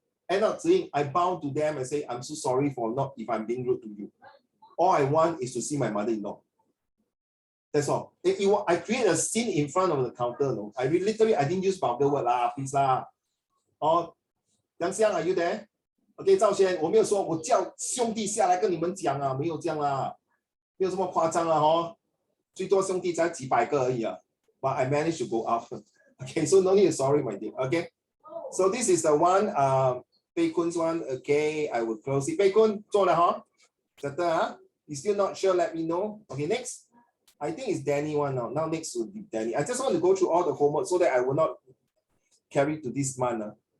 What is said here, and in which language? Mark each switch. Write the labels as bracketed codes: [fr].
[en] End up saying, I bow to them and say, I'm so sorry if I'm being rude to you. All I want is to see my mother-in-law. That's all. I create a scene in front of the counter. No, I didn't use vulgar word please lah. Oh, Yang Xiang, are you there? [zh] Okay, 赵先，我没有说我叫兄弟下来跟你们讲没有这样啦，没有这么夸张最多兄弟才几百个而已 [en] But I managed to go up. Okay, so no need to sorry, my dear. Okay, so this is the one. Pei Kun's one. Okay, I will close it. Pei Kun [zh] 做了 [en] settle You still not sure? Let me know. Okay, next. I think it's Danny one now. Now next will be Danny. I just want to go through all the homework so that I will not carry to this month.